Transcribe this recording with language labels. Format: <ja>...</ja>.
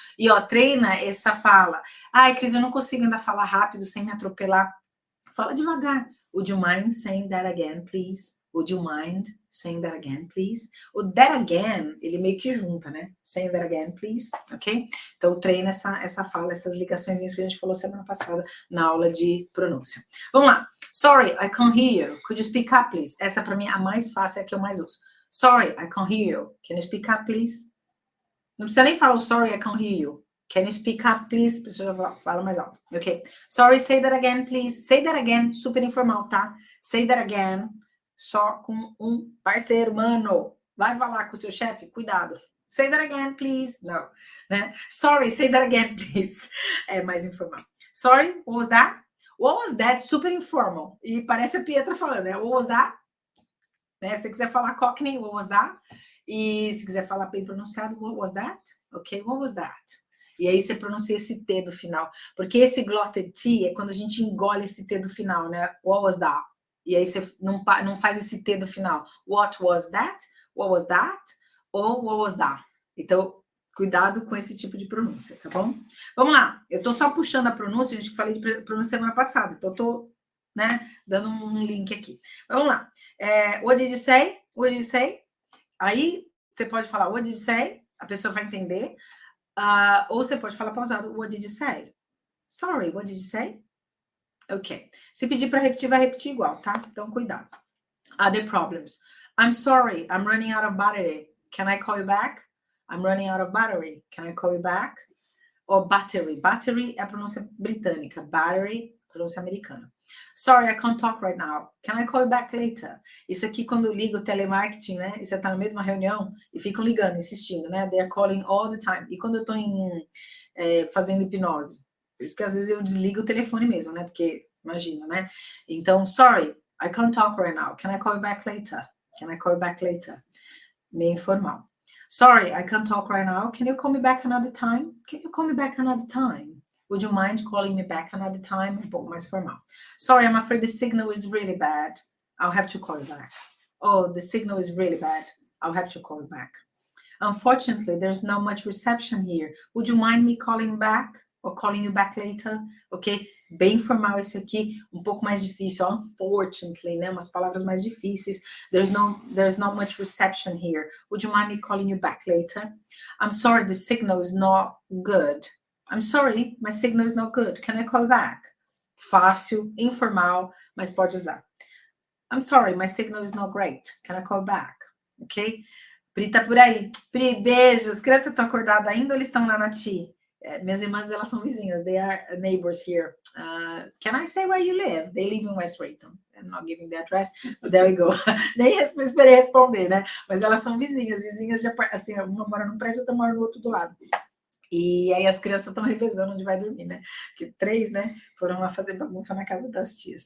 <pt>E, treina essa fala. Ai, Cris, eu não consigo ainda falar rápido sem me atropelar. Fala devagar.</pt> <en>Would you mind saying that again, please? Would you mind saying that again, please?</en> <pt>O</pt> <en>that again,</en> <pt>ele meio que junta, né?</pt> <en>Saying that again, please, ok?</en> <pt>Então, treina essa fala, essas ligações que a gente falou semana passada na aula de pronúncia. Vamos lá.</pt> <en>Sorry, I can't hear you. Could you speak up, please?</en> <pt>Essa, para mim, a mais fácil, é a que eu mais uso.</pt> <en>Sorry, I can't hear you. Can you speak up, please?</en> <pt>Não precisa nem falar</pt> <en>sorry, I can't hear you. Can you speak up, please?</en> <pt>A pessoa fala mais alto, ok?</pt> <en>Sorry, say that again, please. Say that again, super informal, tá? Say that again.</en> <pt>Só com um parceiro, mano. Vai falar com o seu chefe? Cuidado.</pt> <en>Say that again, please.</en> <pt>Não, né?</pt> <en>Sorry, say that again, please.</en> <pt>É mais informal.</pt> <en>Sorry, what was that? What was that? Super informal.</en> <pt>E parece a Pietra falando, né?</pt> <en>What was that?</en> <pt>Né? Se quiser falar Cockney,</pt> <en>what was that?</en> <pt>E se quiser falar bem pronunciado, what was that?</pt> <en>Ok, what was that?</en> <pt>E aí você pronuncia esse T do final. Porque esse glotted T é quando a gente engole esse T do final, né?</pt> <en>What was that?</en> <pt>E aí você não faz esse T do final.</pt> <en>What was that? What was that?</en> <pt>Ou</pt> <en>what was that?</en> <pt>Então, cuidado com esse tipo de pronúncia, tá bom? Vamos lá. Eu tô só puxando a pronúncia, a gente falei de pronúncia semana passada. Então, eu tô, né, dando um link aqui. Vamos lá.</pt> <en>What did you say? What did you say?</en> <pt>Aí, você pode falar</pt> <en>what did you say?</en> <pt>A pessoa vai entender. Ou você pode falar pausado.</pt> <en>What did you say? Sorry, what did you say?</en> <pt>Ok. Se pedir para repetir, vai repetir igual, tá? Então, cuidado.</pt> <en>Other problems. I'm sorry, I'm running out of battery. Can I call you back? I'm running out of battery. Can I call you back?</en> <pt>Ou battery. Battery é a pronúncia britânica. Battery, pronúncia americana.</pt> <en>Sorry, I can't talk right now. Can I call you back later?</en> <pt>Isso aqui, quando liga o telemarketing, né? E você tá no meio de uma reunião e ficam ligando, insistindo, né?</pt> <en>They're calling all the time.</en> <pt>E quando eu tô fazendo hipnose? Por isso que às vezes eu desligo o telefone mesmo, né? Porque, imagina, né?</pt> <en>Então, sorry, I can't talk right now. Can I call you back later? Can I call you back later? Meio informal. Sorry, I can't talk right now. Can you call me back another time? Can you call me back another time? Would you mind calling me back another time?</en> <pt>Um pouco mais formal.</pt> <en>Sorry, I'm afraid the signal is really bad. I'll have to call you back. Oh, the signal is really bad. I'll have to call you back. Unfortunately, there's not much reception here. Would you mind me calling back or calling you back later? Ok?</en> <pt>Bem formal esse aqui, um pouco mais difícil. Unfortunately, né? Umas palavras mais difíceis.</pt> <en>There's not much reception here. Would you mind me calling you back later? I'm sorry, the signal is not good. I'm sorry, my signal is not good. Can I call you back?</en> <pt>Fácil, informal, mas pode usar.</pt> <en>I'm sorry, my signal is not great. Can I call back? Ok?</en> <pt>Pri tá por aí. Pri, beijos. Crianças estão acordadas ainda ou eles estão lá na TI? Minhas irmãs, elas são vizinhas.</pt> <en>They are neighbors here. Can I say where you live? They live in West Rayton. I'm not giving the address, but there we go.</en> <pt>Nem esperei responder, né? Mas elas são vizinhas de, assim, uma mora num prédio, outra mora no outro do lado. E aí as crianças estão revezando onde vai dormir, né? Porque 3, né, foram lá fazer bagunça na casa das tias.</pt>